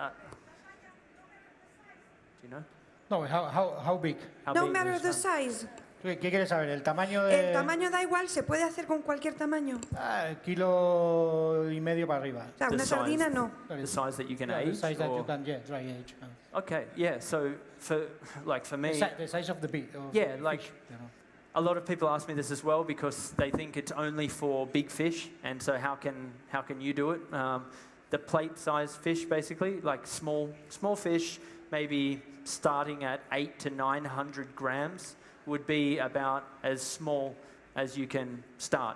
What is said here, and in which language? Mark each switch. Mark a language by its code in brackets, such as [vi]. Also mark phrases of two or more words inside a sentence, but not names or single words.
[en] you know? No, how big? No matter the size. [es] ¿Qué quieres saber? ¿El tamaño de...? El tamaño da igual, se puede hacer con cualquier tamaño. Kilo y medio para arriba. O sea, una sardina no. [en] The size that you can Yeah, age? the size that or- you can, yeah, dry age. Okay, yeah, so for me... The size of the bee. Of Yeah, the like- fish, you know. A lot of people ask me this as well because they think it's only for big fish, and so how can you do it? The plate-sized fish, basically, like small fish, maybe starting at 800 to 900 grams, would be about as small as you can start.